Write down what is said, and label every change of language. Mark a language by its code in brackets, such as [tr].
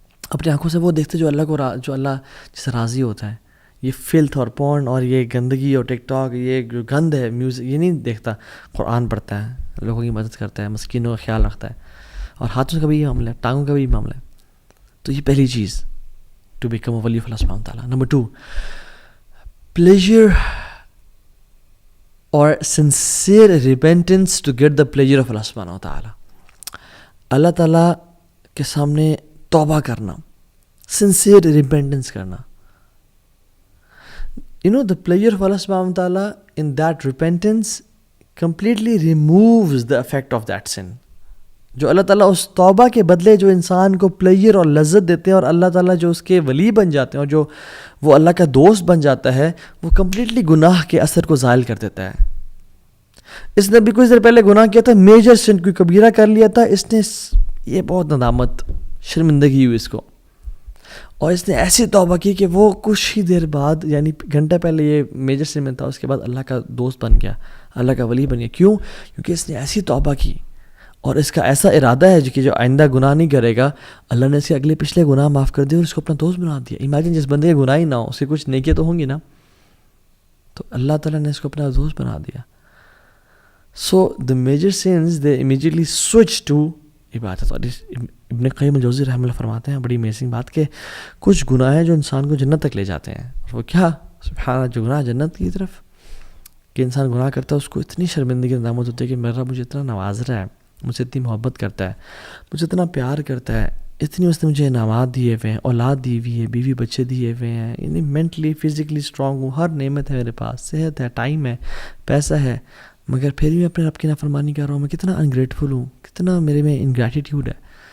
[ur] اپنی آنکھوں سے وہ دیکھتے جو اللہ کو جو اللہ جس سے راضی ہوتا ہے. یہ فلتھ اور پورن اور یہ گندگی اور ٹک ٹاک، یہ جو گند ہے میوزک، یہ نہیں دیکھتا. قرآن پڑھتا ہے، لوگوں کی مدد کرتا ہے، مسکینوں کا خیال رکھتا ہے، اور ہاتھوں کا بھی یہ معاملہ ہے، ٹانگوں کا بھی یہ معاملہ ہے. تو یہ پہلی چیز ٹو بیکم اے ولی آف اللہ سبحانہ وتعالیٰ. [en] Number 2، pleasure or sincere repentance to get the pleasure of Allah سبحانہ وتعالیٰ. [ur] اللہ تعالیٰ کے سامنے توبہ کرنا، sincere repentance کرنا. [en] You know, the pleasure of Allah subhanahu wa ta'ala in that repentance completely removes the effect of that sin. [ur] جو اللہ تعالیٰ اس توبہ کے بدلے جو انسان کو پلیجر اور لذت دیتے ہیں، اور اللہ تعالیٰ جو اس کے ولی بن جاتے ہیں اور جو وہ اللہ کا دوست بن جاتا ہے، وہ کمپلیٹلی گناہ کے اثر کو زائل کر دیتا ہے. اس نے بھی کچھ دیر پہلے گناہ کیا تھا، میجر سن، کوئی کبیرہ کر لیا تھا، اس نے یہ بہت ندامت، شرمندگی ہوئی اس کو، اور اس نے ایسی توبہ کی کہ وہ کچھ ہی دیر بعد، یعنی گھنٹہ پہلے یہ میجر سن میں تھا، اس کے بعد اللہ کا دوست بن گیا، اللہ کا ولی بن گیا. کیوں؟ کیونکہ اس نے ایسی توبہ کی اور اس کا ایسا ارادہ ہے کہ جو آئندہ گناہ نہیں کرے گا. اللہ نے اس کے اگلے پچھلے گناہ معاف کر دیے اور اس کو اپنا دوست بنا دیا. امیجن جس بندے کے گناہ ہی نہ ہو، اس کے کچھ نیکیاں تو ہوں گی نا، تو اللہ تعالیٰ نے اس کو اپنا دوست بنا دیا. [en] So the major since they immediately switch to عبادت. [ur] اور ابن قیم الجوزی رحمہ اللہ فرماتے ہیں بڑی امیزنگ بات کہ کچھ گناہ ہیں جو انسان کو جنت تک لے جاتے ہیں. اور وہ کیا؟ سبحان اللہ، جو گناہ جنت کی طرف، کہ انسان گناہ کرتا ہے اس کو اتنی شرمندگی ندامت ہوتی ہے کہ میرا مجھے اتنا نواز رہا ہے، مجھ سے اتنی محبت کرتا ہے، مجھے اتنا پیار کرتا ہے، اتنی اس نے مجھے انعامات دیے ہوئے ہیں، اولاد دی ہوئی ہے، بیوی بچے دیے ہوئے ہیں، یعنی مینٹلی فزیکلی اسٹرانگ ہوں، ہر نعمت ہے میرے پاس، صحت ہے، ٹائم ہے، پیسہ ہے، مگر پھر بھی میں اپنے رب کی نافرمانی کر رہا ہوں. میں کتنا انگریٹفل ہوں، کتنا میرے میں انگریٹیٹیوڈ ہے.